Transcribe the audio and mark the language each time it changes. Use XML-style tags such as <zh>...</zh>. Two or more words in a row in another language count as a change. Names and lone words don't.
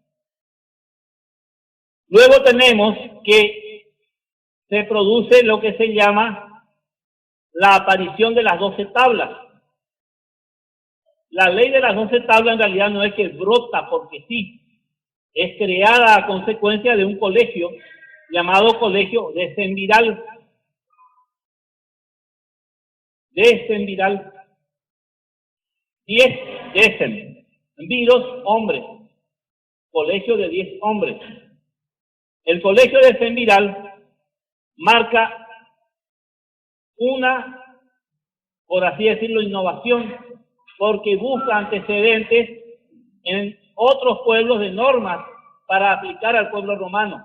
<es>Luego tenemos que se produce lo que se llama la aparición de las 12 tablas. La ley de las 12 tablas en realidad no es que brota porque sí, es creada a consecuencia de un colegio llamado Colegio Decemviral. Decemviral. 10 decem, viros, hombres. Colegio de 10 hombres. El Colegio Decemviral marca una, por así decirlo, innovación, porque busca antecedentes en otros pueblos de normas para aplicar al pueblo romano.</es>